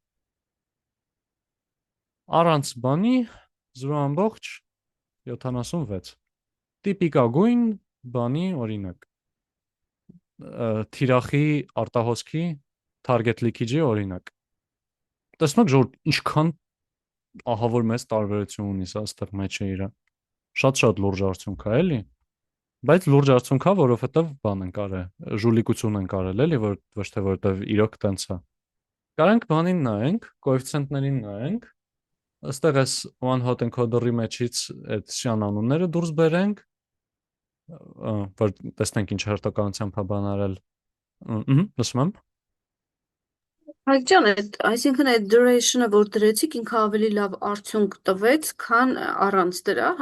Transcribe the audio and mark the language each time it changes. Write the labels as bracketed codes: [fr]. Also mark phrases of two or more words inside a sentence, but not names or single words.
[hy] Առանց բանի 0.76 տիպիկագույն բանի օրինակ թիրախի արտահոսքի [en] target leakage- [hy] ի օրինակ։ Տեսնեք որ ինչքան ահավոր մեծ տարբերություն ունի սա այստեղ մեջը իրա։ Շատ լուրջ արդյունք է, էլի։ Բայց լուրջ արդյունք է, որովհետև բան են կարել, ժուլիկություն են կարել, էլի, որ ոչ թե որովհետև իրոք տենց է։ Կարանք բանին նայենք, կոեֆիցիենտներին նայենք։ Այստեղ էս [en] one hot encoder- [hy] ի մեջից այդ շյան անունները դուրս բերենք, որ տեսնենք ինչ հերթականությամբ է բանարել։ Լսում եմ։ Հայկ ջան, այսինքն այդ duration-ը, որ դրեցիք, ինքը ավելի լավ արդյունք տվեց, քան առանց դրա, հա։